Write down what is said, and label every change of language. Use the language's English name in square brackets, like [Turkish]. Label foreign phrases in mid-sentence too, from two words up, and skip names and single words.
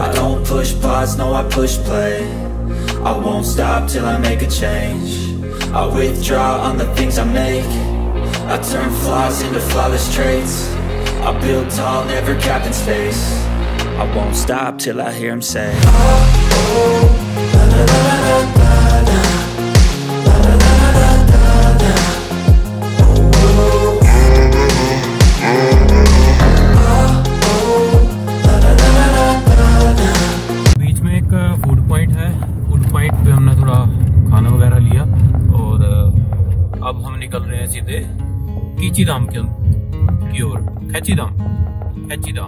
[English] I don't push pause, no I push play. I won't stop till I make a change. I withdraw on the things I make. I turn flaws into flawless traits. I build tall, never capped in space. I won't stop till I hear him say, oh, oh, la la la la la la. [Hindi] बीच में एक [English] food point [Hindi] है, [English] food point [Hindi] पे हमने थोड़ा खाना वगैरह लिया और अब हम निकल रहे हैं सीधे कीचीधाम की ओर, कैचीधाम।